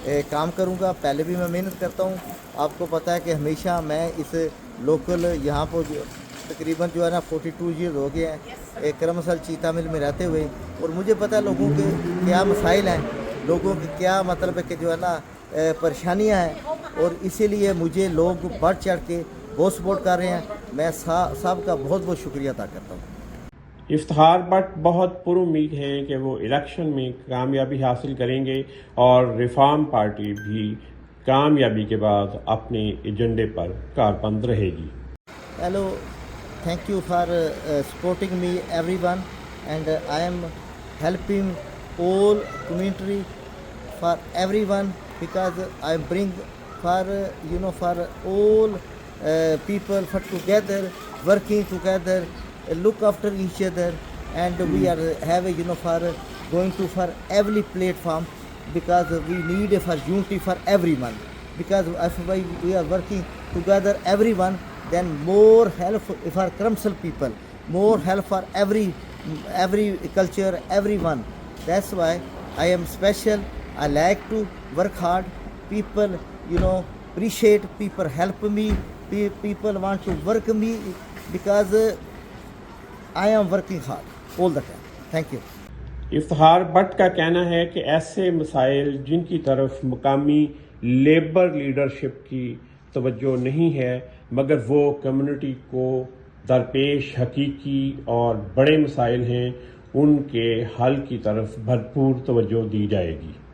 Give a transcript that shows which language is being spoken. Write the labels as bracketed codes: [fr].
[ur] کام کروں گا۔ پہلے بھی میں محنت کرتا ہوں، آپ کو پتہ ہے کہ ہمیشہ میں اس لوکل یہاں پر تقریباً جو ہے نا 42 ایئر ہو گئے ہیں کرمسل چیتا مل میں رہتے ہوئے، اور مجھے پتہ ہے لوگوں کے کیا مسائل ہیں، لوگوں کے کیا مطلب ہے کہ جو ہے نا پریشانیاں ہیں، اور اسی لیے مجھے لوگ بڑھ چڑھ کے بہت سپورٹ کر رہے ہیں۔ میں سب کا بہت بہت شکریہ ادا کرتا ہوں۔ افتخار بٹ بہت پر امید ہیں کہ وہ الیکشن میں کامیابی حاصل کریں گے اور ریفارم پارٹی بھی کامیابی کے بعد اپنے ایجنڈے پر کاربند رہے گی۔ [en] Hello, thank you for supporting me everyone, and I am helping all community for everyone because I bring for for all people for together, working together, look after each other, and we are having for going to for every platform because we need for unity for everyone, because if we are working together everyone, then more help for Krumsel people, more help for every culture, everyone. That's why I am special. I like to work hard. People, appreciate. People help me. People want to work me because I am working hard all the time. Thank you. [ur] Iftikhar but کا کہنا ہے کہ ایسے مسائل جن کی طرف مقامی لیبر لیڈرشپ کی توجہ نہیں ہے مگر وہ کمیونٹی کو درپیش حقیقی اور بڑے مسائل ہیں، ان کے حل کی طرف بھرپور توجہ دی جائے گی۔